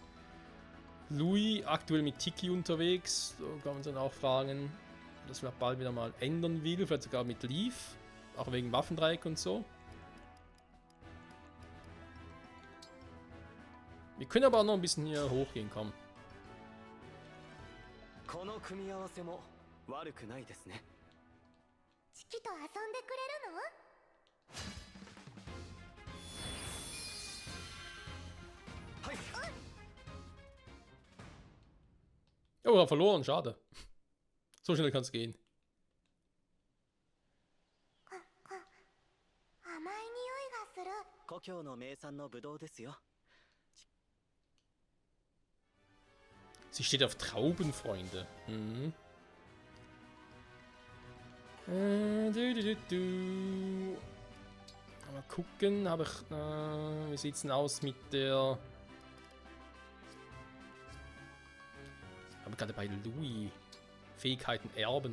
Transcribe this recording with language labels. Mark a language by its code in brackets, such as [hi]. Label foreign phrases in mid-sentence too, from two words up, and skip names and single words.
[de] Louis aktuell mit Tiki unterwegs. Da kann man uns dann auch fragen, ob das vielleicht bald wieder mal ändern will. Vielleicht sogar mit Leaf. Auch wegen Waffendreieck und so. Wir können aber auch noch ein bisschen hier hochgehen, komm. [ja] この組み合わせも悪くないですね。チキと遊んでくれるの？はい。 [de] Oh, er hat verloren, schade. So schnell kann es gehen. [ja] 甘い匂いがする。故郷の名産のブドウですよ。 [de] Sie steht auf Traubenfreunde. Mhm. Mal gucken, habe ich. Wie sieht es denn aus mit der. Habe gerade bei Louis Fähigkeiten erben.